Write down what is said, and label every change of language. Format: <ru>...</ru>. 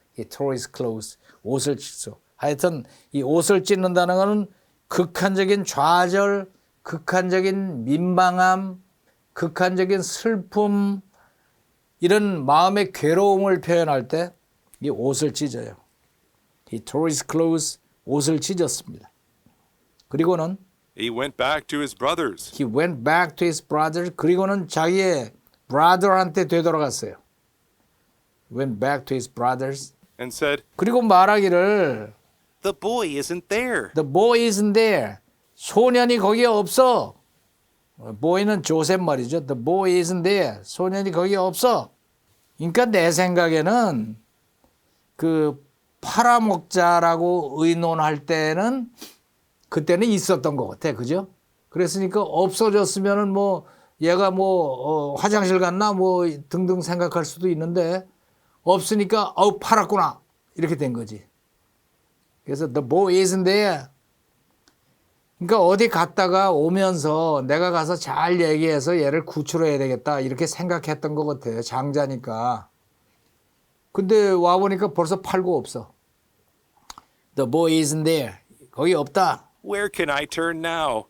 <en>he tore his clothes.</en> <ko>옷을 찢어. 하여튼 이 옷을 찢는다는 것은 극한적인 좌절, 극한적인 민망함, 극한적인 슬픔, 이런 마음의 괴로움을 표현할 때 이 옷을 찢어요.</ko> <en>He tore his clothes,</en> <ko>옷을 찢었습니다. 그리고는</ko> <en>He went back to his brothers. He went back to his brothers.</en> <ko>그리고는 자기의 brother한테 되돌아갔어요.</ko> <en>Went back to his brothers. And said,</en> <ko>그리고 말하기를</ko> <en>The boy isn't there. The boy isn't there.</en> <ko>소년이 거기에 없어. boy는 조셉 말이죠.</ko> <en>The boy isn't there.</en> <ko>소년이 거기에 없어. 그러니까 내 생각에는 그 팔아먹자라고 의논할 때는 그때는 있었던 것 같아. 그죠? 그랬으니까 없어졌으면은 뭐 얘가 뭐 화장실 갔나 뭐 등등 생각할 수도 있는데 없으니까 팔았구나. 이렇게 된 거지. 그래서</ko> <en>the boy isn't there.</en> <ko>그러니까 어디 갔다가 오면서 내가 가서 잘 얘기해서 얘를 구출해야 되겠다. 이렇게 생각했던 것 같아요. 장자니까. 근데 와보니까 벌써 팔고 없어.</ko> <en>The boy isn't there.</en> <ko>거기 없다.</ko> <en>Where can I turn now?</en>